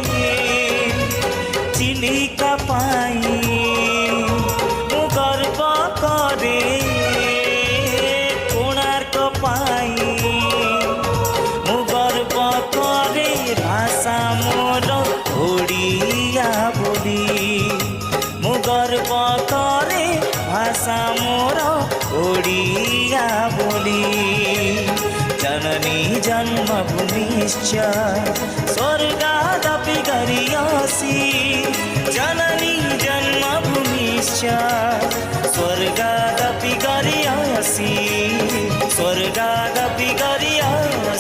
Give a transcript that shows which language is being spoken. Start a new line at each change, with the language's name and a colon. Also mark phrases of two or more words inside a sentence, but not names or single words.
Odia: ଚିଲିକା ପାଇଁ ମୁ ଗର୍ବ କରେ କୋଣାର୍କ ପାଇଁ ମୁ ଗର୍ବ କରେ ଭାଷା ମୋର ଓଡ଼ିଆ ବୋଲି ମୁ ଗର୍ବ କରେ ଭାଷା ମୋର ଓଡ଼ିଆ ବୋଲି
Sanskrit: जननी जन्मभूमिश्च स्वर्गादपि गरीयसी जननी जन्मभूमिश्च स्वर्गादपि गरीयसी स्वर्गादपि गरीयसी।